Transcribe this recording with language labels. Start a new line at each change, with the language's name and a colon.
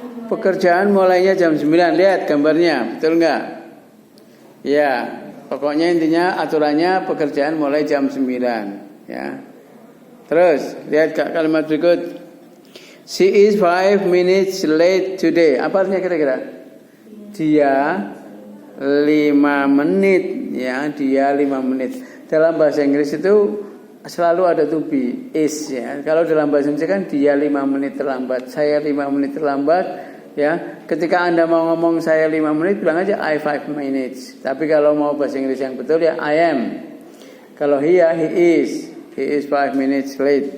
Indonesian: Pekerjaan mulainya jam 9. Lihat gambarnya, betul enggak? Ya, pokoknya intinya aturannya pekerjaan mulai jam 9 ya. Terus lihat kalimat berikut.
English: She is 5 minutes late today.
Indonesian: Apa artinya kira-kira? Dia 5 menit ya, dia 5 menit. Dalam bahasa Inggris itu selalu ada to be, is ya. Kalau dalam bahasa Indonesia kan dia 5 menit terlambat, saya 5 menit terlambat ya. Ketika Anda mau ngomong saya 5 menit bilang aja
English: I 5 minutes.
Indonesian: Tapi kalau mau bahasa Inggris yang betul ya
English: I am.
Indonesian: Kalau
English: he is 5 minutes late.